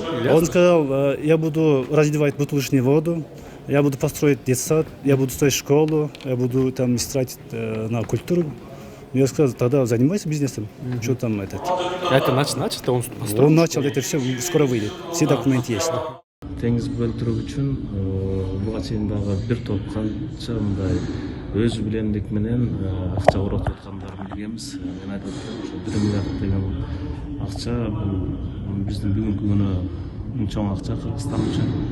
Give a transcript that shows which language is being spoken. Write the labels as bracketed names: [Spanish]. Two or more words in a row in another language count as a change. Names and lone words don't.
[Russian] Он сказал, я буду разливать бутылочную воду, я буду построить детсад, я буду строить школу, я буду там истратить на культуру. Я сказал, тогда занимайся бизнесом. Что там этот? Это начато, он построил? Он начал, это все скоро выйдет. Все документы есть. [Kyrgyz] Теңиз Болтурук үчүн буга чейин дагы бир топ канча мындай өз билемдик менен акча коротуп аткандарын билгенбиз. Мен айтып атам, ошо 1 миллиард деген акча бул биздин бүгүнкү күнү эң чоң акча Кыргызстан үчүн.